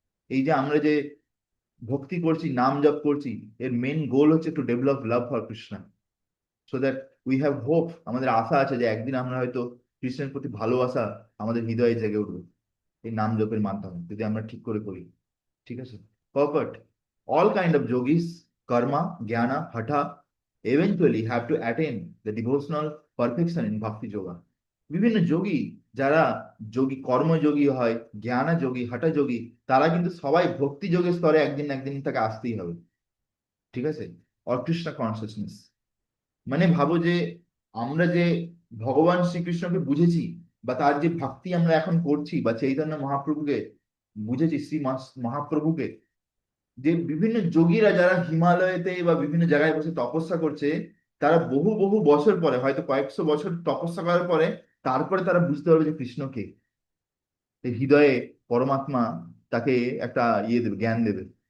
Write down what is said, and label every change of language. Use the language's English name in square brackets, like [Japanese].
[Bangla] এই যে আমরা যে ভক্তি করছি, নাম জপ করছি, এর মেন গোল হচ্ছে [English] to develop love for Krishna, so that we have hope, [Bangla] আমাদের আশা আছে যে একদিন আমরা হয়তো কৃষ্ণের প্রতি ভালোবাসা আমাদের হৃদয়ে জেগে উঠবে, এই নাম জপের মাধ্যমে যদি আমরা ঠিক করে করি। ঠিক আছে। Perfect. [English] All kind of yogis, karma, jnana, hatha eventually have to attain the devotional perfection in bhakti yoga। [Bangla] বিভিন্ন যোগী, যারা যোগী, কর্মযোগী হয়, জ্ঞানা যোগী, হঠা যোগী, তারা কিন্তু সবাই ভক্তি যোগের স্তরে একদিন না একদিন তাকে আসতেই হবে। ঠিক আছে। অর কৃষ্ণ কনসিয়াসনেস, মানে ভাবো যে আমরা যে ভগবান শ্রীকৃষ্ণকে বুঝেছি, বা তার যে ভক্তি আমরা এখন করছি, বা চৈতন্য মহাপ্রভুকে বুঝেছি, মহাপ্রভুকে, যে বিভিন্ন যোগীরা যারা হিমালয়েতে বা বিভিন্ন জায়গায় বসে তপস্যা করছে, তারা বহু বহু বছর পরে, হয়তো কয়েকশো বছর তপস্যা করার পরে, তারপরে তারা বুঝতে পারবে যে কৃষ্ণকে, এই হৃদয়ে পরমাত্মা তাকে একটা ইয়ে দেবে, জ্ঞান দেবে।